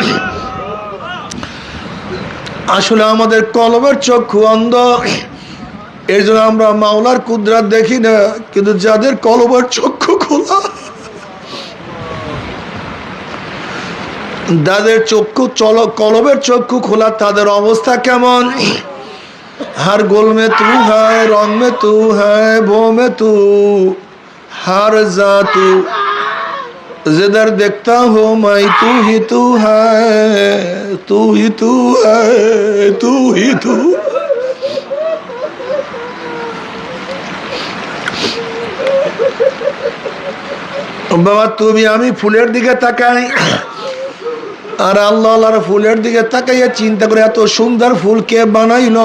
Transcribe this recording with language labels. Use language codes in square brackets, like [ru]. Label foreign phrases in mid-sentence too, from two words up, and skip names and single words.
[bn] আসলে আমাদের কলবের চক্ষু অন্ধ, এই জন্য আমরা মাওলার কুদরত দেখি না। কিন্তু যাদের কলবের চক্ষু খোলা, যাদের চক্ষু কলবের চক্ষু খোলা, তাদের অবস্থা কেমন? [hi] हर गुल में तू है, रंग में तू है, वो में तू, हर जा तू, जिधर देखता हो मैं तू ही तू है, तू ही तू है, तू ही तू। [bn] বাবা তুমি আমি ফুলের দিকে তাকাই, আর আল্লাহর ফুলের দিকে তাকাইয়া চিন্তা করে এত সুন্দর ফুল কে বানাইলো?